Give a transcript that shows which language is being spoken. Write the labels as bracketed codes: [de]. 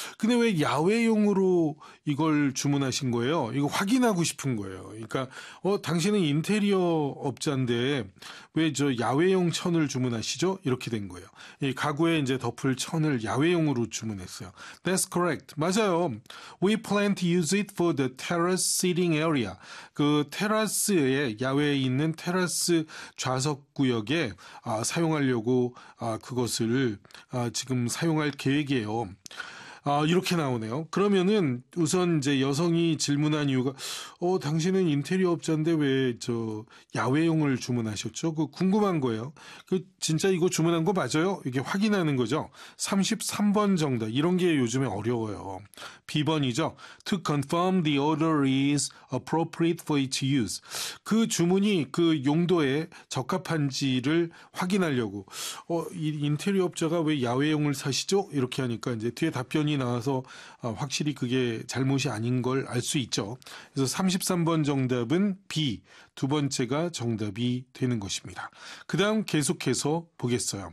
[ko] 근데 왜 야외용으로 이걸 주문하신 거예요? 이거 확인하고 싶은 거예요. 그러니까 당신은 인테리어 업자인데 왜 저 야외용 천을 주문하시죠? 이렇게 된 거예요. 이 가구에 이제 덮을 천을 야외용으로 주문했어요. [en] That's correct. [ko] 맞아요. [en] We plan to use it for the terrace seating area. [ko] 그 테라스에 야외에 있는 테라스 좌석 구역에 사용하려고 그것을 지금 사용할 계획이에요. 이렇게 나오네요. 그러면은 우선 이제 여성이 질문한 이유가 당신은 인테리어 업자인데 왜 저 야외용을 주문하셨죠? 그 궁금한 거예요. 그 진짜 이거 주문한 거 맞아요? 이게 확인하는 거죠. 33번 정도. 이런 게 요즘에 어려워요. B번이죠. [en] To confirm the order is appropriate for its use. [ko] 그 주문이 그 용도에 적합한지를 확인하려고 인테리어 업자가 왜 야외용을 사시죠? 이렇게 하니까 이제 뒤에 답변이 의견이 나와서 확실히 그게 잘못이 아닌 걸 알 수 있죠. 그래서 33번 정답은 B, 두 번째가 정답이 되는 것입니다. 그 다음 계속해서 보겠어요.